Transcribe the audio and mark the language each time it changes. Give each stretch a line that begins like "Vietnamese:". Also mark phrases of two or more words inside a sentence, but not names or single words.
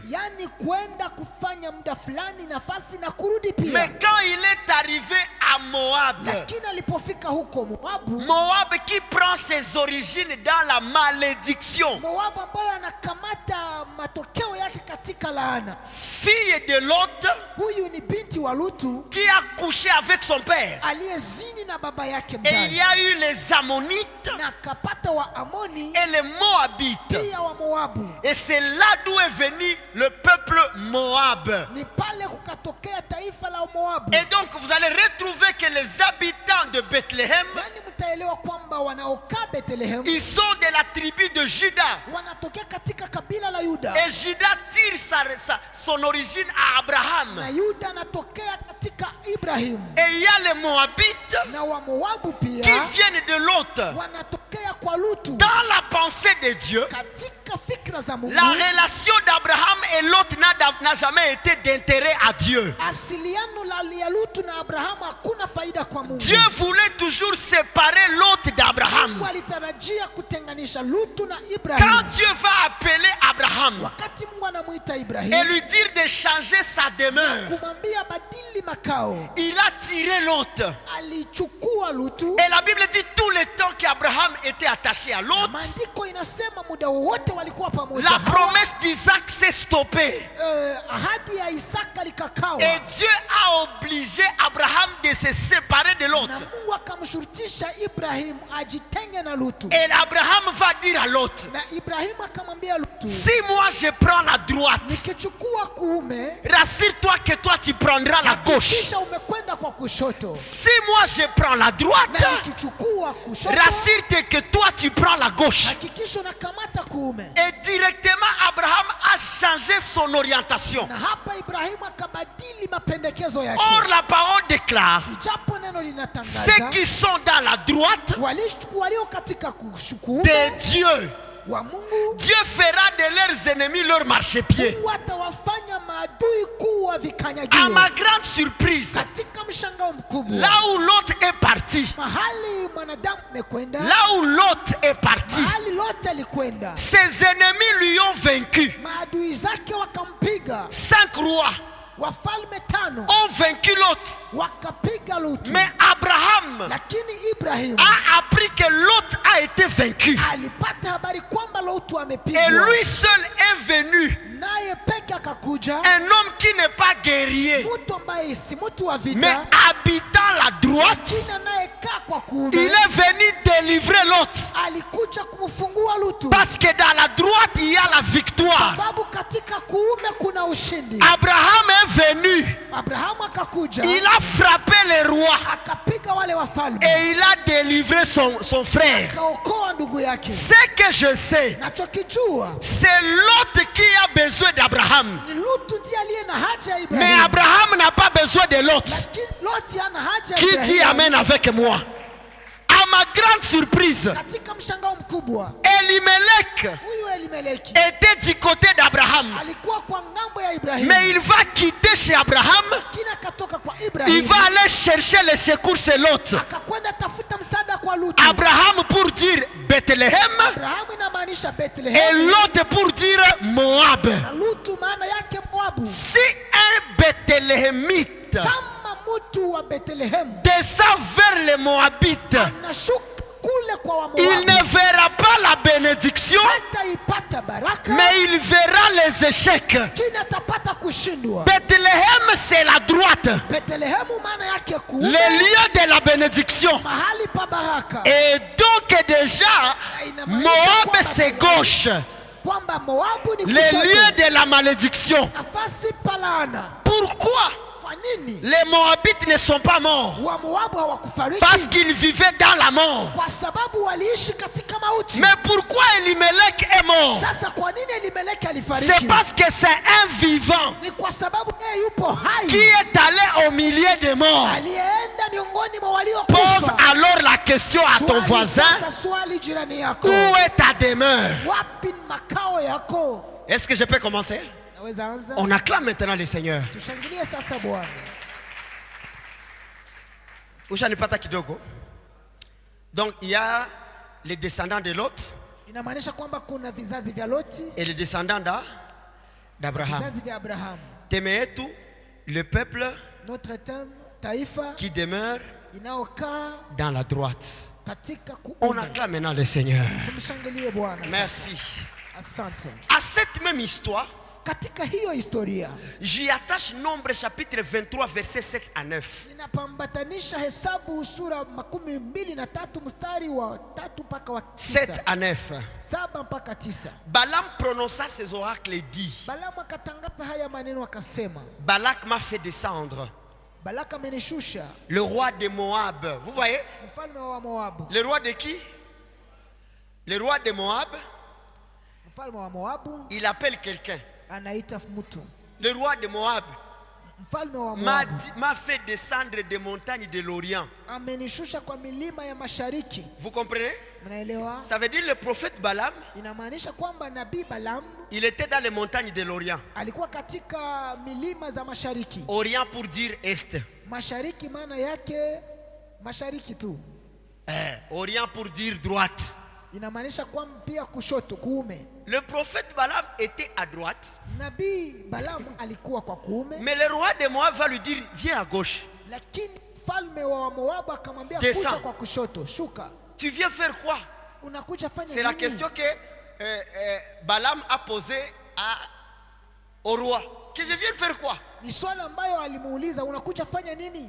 Swahili: Yani kwenda kufanya muda fulani nafasi na kurudi pia.
French: Mais quand il est arrivé à Moab,
Swahili: Lakini alipofika huko Moabu,
French: Moab qui prend ses origines dans la malédiction,
Swahili: Moabu ambaye anakamata matokeo yake katika laana.
French: fille de Lot
Swahili: Huyu ni binti wa Lutu
French: qui a couché avec son père.
Swahili: aliyezini na baba yake
French: Et il y
Swahili: mzazi,
French: a eu les Ammonites
Swahili: na akapata wa Amoni
French: et les Moabites.
Swahili: pia wa Moabu.
French: Et c'est là d'où est venu le peuple Moab.
Swahili: Ni pale kukatokea taifa la Moabu.
French: Et donc vous allez retrouver que les habitants de Bethléem,
Swahili: Yani mtaelewa kwamba wanaokaa Bethlehemu
French: ils sont de la tribu de Juda.
Swahili: wanatokea katika kabila la Yuda.
French: Et Juda tire son origine à Abraham.
Swahili: Na Yuda anatokea katika Ibrahimu.
French: Et il y a les Moabites
Swahili: Na wa Moabu
French: qui
Swahili: pia
French: viennent de Lot.
Swahili: wanatokea kwa Lutu.
French: Dans la pensée de Dieu,
Swahili: Katika fikra za Mungu,
French: la relation d'Abraham et Lot n'a jamais été d'intérêt à Dieu.
Swahili: asiliano ya Lutu na Abrahamu hakuna faida kwa Mungu.
French: Dieu voulait toujours séparer Lot d'Abraham.
Swahili: Mungu alitarajia kutenganisha Lutu na
French: Quand
Swahili: Ibrahimu.
French: Dieu va appeler Abraham
Swahili: Wakati Mungu anamuita
French: et
Swahili: Ibrahimu
French: lui dire de changer sa demeure,
Swahili: kumwambia badili makao,
French: il a tiré Lot.
Swahili: alichukua Lutu.
French: Et la Bible dit tout le temps qu'Abraham était attaché à Lot,
Swahili: Maandiko inasema muda wote walikuwa pamoja.
French: la promesse d'Isaac s'est stoppée.
Swahili: Ahadi ya Isaka likakawa.
French: Et Dieu a obligé Abraham de se séparer de Lot.
Swahili: Na Mungu akamshurutisha Ibrahimu ajitenge na Lutu.
French: Et Abraham va dire à Lot,
Swahili: Na Ibrahimu akamwambia Lutu,
French: si moi je prends la droite,
Swahili: nikichukua kuume,
French: rassure-toi que toi tu prendras la gauche.
Swahili: kisha umekwenda kwa kushoto.
French: Si moi je prends la droite,
Swahili: Na nikichukua kushoto,
French: rassure-toi que toi tu prends la gauche.
Swahili: hakikisha unakamata kuume.
French: Et directement Abraham a changé son orientation.
Swahili: Na hapa Ibrahimu akabadili mapendekezo yake.
French: Or la parole déclare,
Swahili: Ijapo neno
French: ceux
Swahili: linatangaza
French: qui sont dans la droite
Swahili: walio katika kuume
French: de Dieu,
Swahili: wa Mungu,
French: Dieu fera de leurs ennemis leur marchepied.
Swahili: Mungu atawafanya maadui kuwa
French: À
Swahili: vikanyagio.
French: ma grande surprise,
Swahili: Katika mshangao mkubwa,
French: là où Lot est parti,
Swahili: mahali mwanadamu amekwenda,
French: là où Lot est parti,
Swahili: mahali lote alikwenda,
French: ses ennemis lui ont vaincu.
Swahili: maadui zake wakampiga.
French: 5 rois
Swahili: Wafalme 5
French: ont vaincu Lot.
Swahili: wakapiga Lutu.
French: Mais Abraham
Swahili: Lakini Ibrahimu
French: a appris que Lot a été vaincu.
Swahili: alipata habari kwamba Lutu
French: Et
Swahili: amepigwa,
French: lui seul est venu
Swahili: naye peke akakuja,
French: un homme qui n'est pas guerrier,
Swahili: mtu ambaye si mtu wa
French: mais
Swahili: vita,
French: habitant la droite,
Swahili: lakini anayekaa kwa kuume,
French: il est venu délivrer l'autre.
Swahili: alikuja kumfungua Lutu,
French: Parce que dans la droite, il y a la victoire.
Swahili: sababu katika kuume kuna ushindi.
French: Abraham est venu,
Swahili: Abrahamu akakuja,
French: il a frappé les rois
Swahili: akapiga wale wafalme,
French: et il a délivré son frère.
Swahili: akaokoa ndugu yake.
French: Ce que je sais,
Swahili: Nachokijua
French: c'est l'autre qui a besoin d'Abraham.
Swahili: ni Lutu ndiye aliye na haja ya
French: Mais
Swahili: Ibrahimu,
French: Abraham n'a pas besoin de l'autre.
Swahili: lakini Loti ana haja ya
French: Qui dit
Swahili: Ibrahimu.
French: Amen avec moi? À ma grande surprise,
Swahili: Katika mshangao mkubwa,
French: Elimelech
Swahili: huyu Elimeleki
French: était du côté d'Abraham.
Swahili: alikuwa kwa ngambo ya Ibrahimu,
French: Mais il va quitter chez Abraham.
Swahili: kina katoka kwa
French: Il
Swahili: Ibrahimu,
French: va aller chercher les secours chez l'autre.
Swahili: akakwenda tafuta msaada kwa Lutu.
French: Abraham pour dire Bethléem
Swahili: Abrahamu inamaanisha
French: et
Swahili: Bethlehem,
French: l'autre pour dire Moab.
Swahili: na Lutu maana yake Moabu.
French: Si un Bethlehemite
Swahili: Kama mtu wa Bethlehem
French: descend vers les Moabites,
Swahili: anashuka kule kwa
French: il
Swahili: Wamoabu,
French: ne verra pas la bénédiction,
Swahili: hataipata baraka,
French: mais il verra les échecs.
Swahili: kina atapata kushindwa.
French: Bethléem, c'est la droite,
Swahili: Bethlehemu maana yake
French: le
Swahili: kuume,
French: lieu de la bénédiction.
Swahili: mahali pa baraka.
French: Et donc déjà, Moab, c'est gauche,
Swahili: Kwamba Moabu ni
French: le
Swahili: kushoto,
French: lieu de la malédiction.
Swahili: nafasi pa laana.
French: Pourquoi
Swahili: Kwa nini
French: les Moabites ne sont pas morts?
Swahili: wa Moabu hawakufariki?
French: Parce qu'ils vivaient dans la mort.
Swahili: Kwa sababu waliishi katika mauti.
French: Mais pourquoi Elimelech est mort?
Swahili: Sasa kwa nini Elimeleki
French: C'est
Swahili: alifariki?
French: parce que c'est un vivant
Swahili: Ni kwa sababu yeye yupo
French: qui
Swahili: hai,
French: est allé au milieu des morts.
Swahili: aliyeenda miongoni mwa
French: Pose
Swahili: waliokufa.
French: alors la question à ton
Swahili: Swali
French: voisin,
Swahili: sasa, swali jirani yako,
French: où est ta demeure?
Swahili: wapi ni makao yako?
French: Est-ce que je peux commencer?
Swahili: Naweza anza?
French: On acclame maintenant le Seigneur.
Swahili: Tushangilie sasa Bwana. Ushanipata kidogo.
French: Donc il y a les descendants de Lot
Swahili: Inamaanisha kwamba kuna vizazi vya Loti,
French: et les descendants d'Abraham.
Swahili: vizazi vya Abrahamu. Temeetu,
French: le peuple Notre terme, taifa qui demeure
Swahili: inayokaa
French: dans la droite.
Swahili: katika
French: On
Swahili: kuume.
French: acclame maintenant le Seigneur.
Swahili: Tumshangilie Bwana. sasa.
French: Merci.
Swahili: Asante.
French: À cette même histoire,
Swahili: Katika hiyo historia
French: j'y attache Nombre chapitre 23 versets 7 à 9.
Swahili: ninapambatanisha Hesabu sura 23 mstari wa 3 mpaka wa
French: 7 à 9.
Swahili: 7 mpaka 9.
French: Balaam prononça ces oracles et dit,
Swahili: Balamu akatangaza haya maneno akasema,
French: Balak m'a fait descendre,
Swahili: Balaka amenishusha,
French: le roi de Moab. Vous voyez?
Swahili: mfalme wa Moabu.
French: Le roi de qui? Le roi de Moab,
Swahili: Mfalme wa Moabu
French: il appelle quelqu'un.
Swahili: anaita mtu.
French: Le roi de Moab
Swahili: Mfalme wa
French: m'a
Swahili: Moabu
French: m'a fait descendre des montagnes de l'Orient.
Swahili: amenishusha kwa milima ya mashariki.
French: Vous comprenez?
Swahili: Mnaelewa?
French: Ça veut dire le prophète Balaam,
Swahili: Inamaanisha kwamba nabii Balaam
French: il était dans les montagnes de l'Orient.
Swahili: alikuwa katika milima za mashariki.
French: Orient pour dire est.
Swahili: Mashariki maana yake mashariki tu.
French: Orient pour dire droite.
Swahili: Inamaanisha kwamba pia kushoto, kuume.
French: Le prophète Balaam était à droite,
Swahili: Nabii Balaam alikuwa kwa kuume,
French: mais le roi de Moab va lui dire viens à gauche.
Swahili: lakini mfalme wa Moabu akamwambia
French: Descends.
Swahili: kuja kwa kushoto, shuka.
French: Tu viens faire quoi?
Swahili: Unakuja fanya
French: C'est la
Swahili: nini?
French: question que Balaam a posée au roi. Que je viens faire quoi?
Swahili: Ni swala ambayo alimuuliza, unakuja fanya nini?